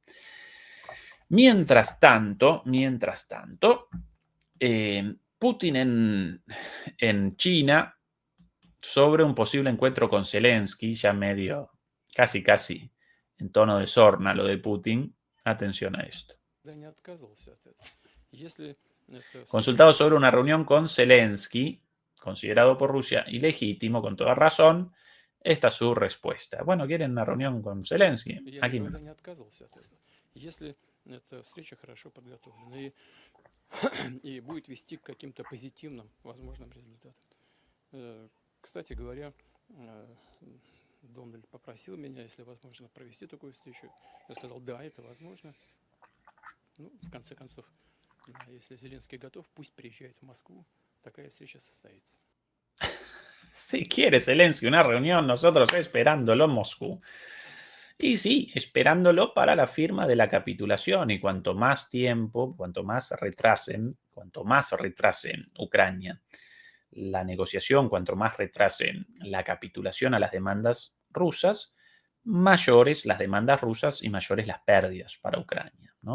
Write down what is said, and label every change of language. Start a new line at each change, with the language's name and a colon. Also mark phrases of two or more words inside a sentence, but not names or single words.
Spanish: Mientras tanto, Putin en China, sobre un posible encuentro con Zelensky, ya medio, casi en tono de sorna lo de Putin. Atención a esto. Consultado sobre una reunión con Zelensky, considerado por Rusia ilegítimo, con toda razón, esta es su respuesta. Bueno, ¿quieren una reunión con Zelensky? Aquí no.
Russian: Если эта встреча хорошо подготовлена и будет вести к каким-то позитивным возможным результатам. Кстати говоря, Дональд попросил меня, если возможно, провести такую встречу. Я сказал, да, это возможно. Ну, в конце концов, если Зеленский готов, пусть приезжает в Москву. Такая встреча состоится.
Spanish: Si quiere Zelensky una reunión, nosotros esperándolo en Moscú. Y sí, esperándolo para la firma de la capitulación. Y cuanto más tiempo, cuanto más retrasen Ucrania la negociación, cuanto más retrasen la capitulación a las demandas rusas, mayores las demandas rusas y mayores las pérdidas para Ucrania, ¿no?